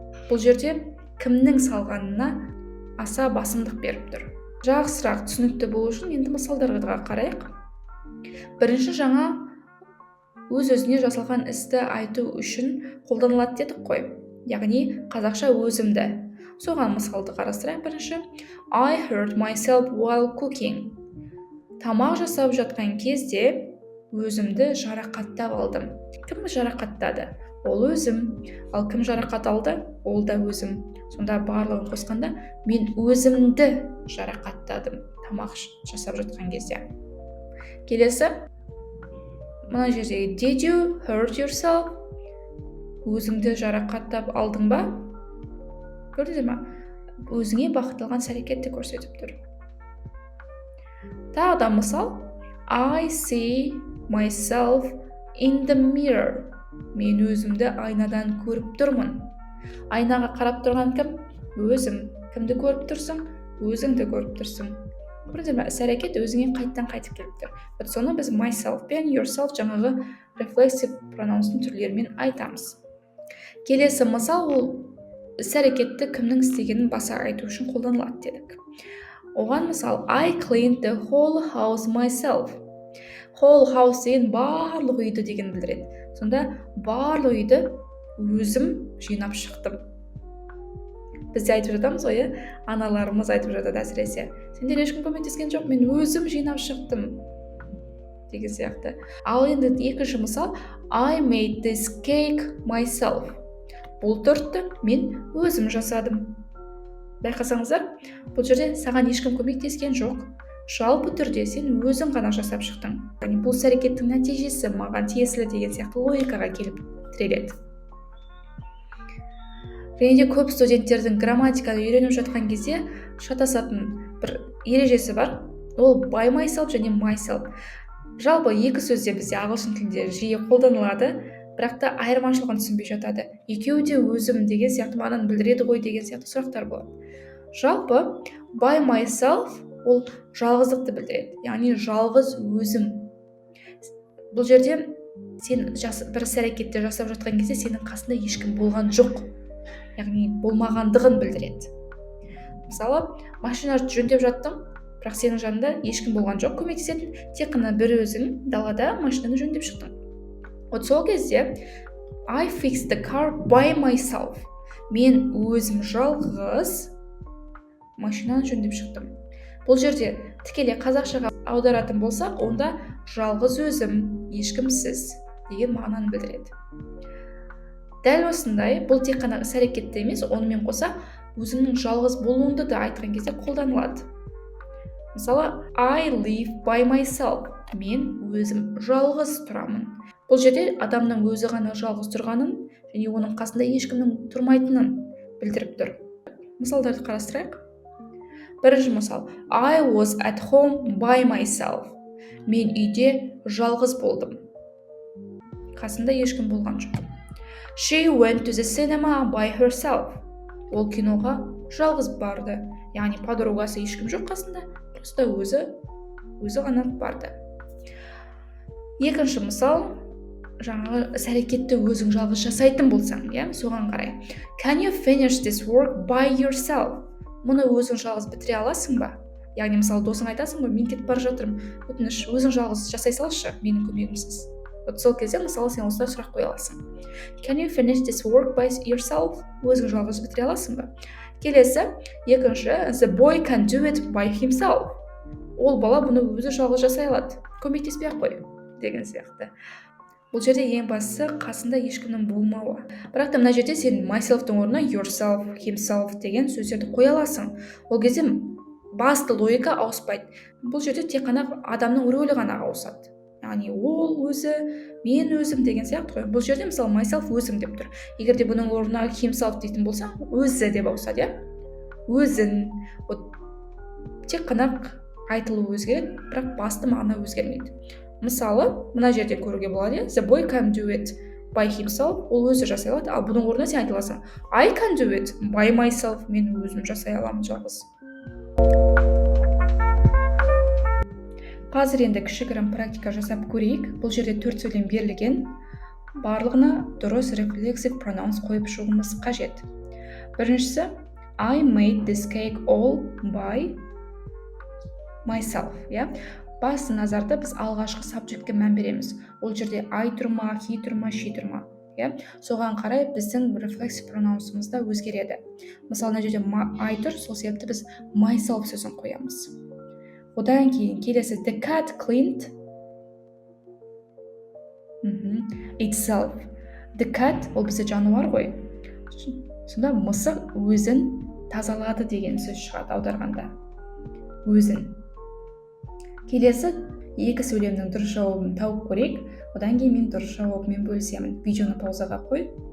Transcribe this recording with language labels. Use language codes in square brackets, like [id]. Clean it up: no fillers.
[kk] Бұл жерде кімнің салғанына аса басымдық беріп тұр. Жақсырақ түсінікті болу үшін енді мысалдарға қарайық. Бірінші жаңа өз-өзіне жасалған істі айту үшін қолданылады дедік қой. Яғни қазақша өзімді. Соған мысалды қарастырайық бірінші. [en] I hurt myself while cooking. [kk] Тамақ жасап жатқан кезде өзімді жарақаттап алдым. Кім жарақаттады? Ол өзім. Ал кім жарақат алды? Ол да өзім. Сонда барлығын қосқанда мен өзімді жарақаттадым тамақ жасап жатқан кезде. Келесі, мына жерде [en] did you hurt yourself? [kk] Өзіңді жарақаттап алдың ба? Көрдіңіз ме? Өзіңе бағытталған әрекетті көрсетіп тұр. Тағы да мысал, [en] I see myself in the mirror. [kk] Мен өзімді айнадан көріп тұрмын. Айнаға қарап тұрған кім? Өзім. Кімді көріп тұрсың? Өзіңді көріп тұрсың. Көрдіңіз ме? Іс-әрекет өзіңе қайттан қайтып келіп тұр. Соны біз myself пен yourself жаңағы reflexive pronounстың түрлерімен айтамыз. Келесі мысал ол іс-әрекетті кімнің істегенін баса айту үшін қолданылады дедік. Оған мысал [en] I cleaned the whole house myself. [kk] whole house деген барлық үйді деген білдіреді. Сонда барлық үйді өзім жинап шықтым. Біз де айтып жатамыз ғой, аналарымыз айтып жатады әсіресе. Сендер ешкім көмектескен жоқ, мен өзім жинап шықтым деген сияқты. Ал енді екінші мысал, [en] I made this cake myself. [kk] Бұл тортты мен өзім жасадым. Байқасаңыздар, бұл жерде саған ешкім көмектескен жоқ. Жалпы түрде сен өзің ғана жасап шықтың. Яғни бұл әрекеттің нәтижесі маған тиесілі деген сияқты логикаға келіп тіреледі. Және де көп студенттердің грамматиканы үйреніп жатқан кезде шатасатын бір ережесі бар. Ол by myself және myself. Жалпы екі сөзде бізде ағылшын тілінде жиі қолданылады, бірақ та айырмашылығын түсінбей жатады. Екеуі де өзім деген сияқты мағынаны білдіреді ғой деген сияқты сұрақтар болады. Жалпы by myself ол жалғыздықты білдіреді, яғни жалғыз өзім. Бұл жерде сен бір іс-әрекетті жасап жатқан кезде сенің қасында ешкім болған жоқ, яғни болмағандығын білдіреді. Мысалы, машинаны жөндеп жаттым, бірақ сенің жанында ешкім болған жоқ көмектесетін, тек қана бір өзің далада машинаны жөндеп шықтың. Вот сол кезде [en] I fixed the car by myself. [kk] Мен өзім жалғыз машинаны жөндеп шықтым. Бұл жерде тікелей қазақшаға аударатын болсақ, онда жалғыз өзім, ешкімсіз деген мағынаны білдіреді. Дәл осындай, бұл тек қана іс-әрекетті емес, онымен қоса өзімнің жалғыз болуымды да айтқан кезде қолданылады. Мысалы, [en] I live by myself. [kk] Мен өзім жалғыз тұрамын. Бұл жерде адамның өзі ғана жалғыз тұрғанын және оның қасында ешкімнің тұрмайтынын білдіріп тұр. Мысалдарды қарастырайық. Бірінші мысал, [en] I was at home by myself. [kk] Мен үйде жалғыз болдым. Қасында ешкім болған жоқ. [en] She went to the cinema by herself. [kk] Ол киноға жалғыз барды. Яғни подругасы ешкім жоқ қасында, просто өзі ғана барды. Екінші мысал, жаңағы іс-әрекетті өзің жалғыз жасайтын болсаң, соған қарай. [en] Can you finish this work by yourself? [kk] Мұны өзің жалғыз бітіре аласың ба? Яғни мысалы досың айтасың ба, мен кетіп бара жатырмын, өтініш өзің жалғыз жасай салшы, менің көмегімсіз. Сол кезде мысалы сен осылай сұрақ қоя аласың. [en] Can you finish this work by yourself? [kk] Өзің жалғыз бітіре аласың ба? Келесі, екінші, [en] the boy can do it by himself. [kk] Ол бала бұны өзі жалғыз жасай алады, көмектеспей-ақ қой деген сияқты. Бұл жерде ең бастысы қасында ешкімнің болмауы. Бірақ та мына жерде сен myself-тың орнына yourself, himself деген сөздерді қоя аласың. Ол кезде басты логика ауыспайды. Бұл жерде тек қана адамның рөлі ғана ауысады. Яғни ол өзі, мен өзім деген сияқты қой. Бұл жерде мысалы myself өзім деп тұр. Егер де бұның орнына himself дейтін болсаң, өзі деп ауысады, өзін. Тек қана айтылуы өзгереді, бірақ басты мағына өзгермейді. Мысалы, мына жерде көруге болады, [en] the boy can do it by himself, [kk] ол өзі жасай алады, ал бұның орнына сен айта аласың, [en] I can do it by myself, [kk] мен өзім жасай аламын жалғыз. Қазір енді кішігірім практика жасап көрейік. Бұл жерде 4 сөйлем берілген. Барлығына дұрыс reflexive pronouns қойып шығуымыз қажет. Біріншісі, [en] I made this cake all by myself. [kk] Басты назарда біз алғашқы сабжектке мән береміз. Ол жерде I тұрма, he тұрма, she тұрма. Соған қарай біздің reflexive pronounsымыз да өзгереді. Мысалы, мына жерде I тұр, сол себепті біз myself сөзін қоямыз. Одан кейін келесі [en] the cat cleaned itself. [kk] The cat ол бізде жануар ғой. Сонда мысық өзін тазалады деген сөз шығады аударғанда. Өзін. Келесі екі сөйлемнің дұрыс жауабын тауып көрейік. Одан кейін мен дұрыс жауабымен бөлісемін. Видеоны паузаға қой.